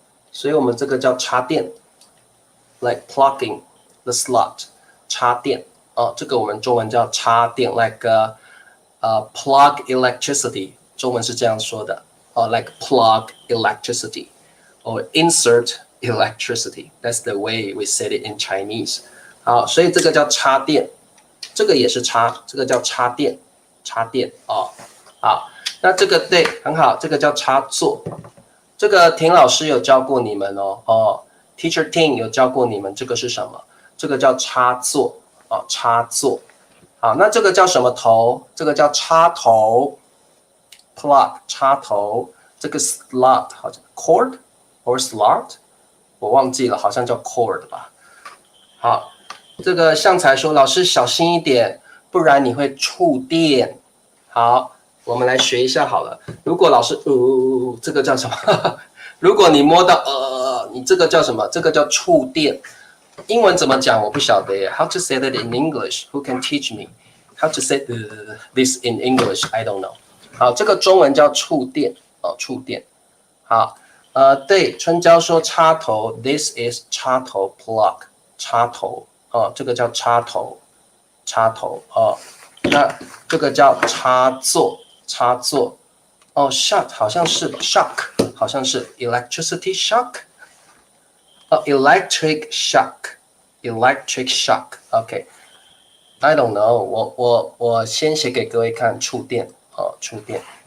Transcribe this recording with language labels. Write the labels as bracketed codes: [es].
[zh] 所以我们这个叫插电 [en] like plugging the slot 插电 [zh] 这个我们中文叫插电 [en] like plug electricity [zh] 中文是这样说的 [en] like plug electricity or insert electricity. That's the way we said it in Chinese. [zh] 好，所以这个叫插电，这个也是插，这个叫插电好，那这个对，很好，这个叫插座。这个田老师有教过你们Teacher Ting 有教过你们这个是什么？这个叫插座插座。好，那这个叫什么头？这个叫插头 ，plug 插头。 [en] 这个 slot [zh] 好像 [en] cord or slot。 [zh] 我忘记了，好像叫 cord 吧。好，这个向才说，老师小心一点，不然你会触电。好，我们来学一下好了。如果老师这个叫什么？如果你摸到你这个叫什么？这个叫触电。英文怎么讲？我不晓得耶。 [en] How to say that in English? Who can teach me? How to say this in English? I don't know. [zh] 好，这个中文叫触电触电。好。对，春娇说插头 ， [en] this is [zh] 插头 plug， 插头哦，这个叫插头，插头哦。那这个叫插座，插座哦 ，shock 好像是 shock， 好像是 electricity shock， 哦 ， [en] electric shock，electric shock，OK。I don't know， [zh] 我先写给各位看触电哦，触电。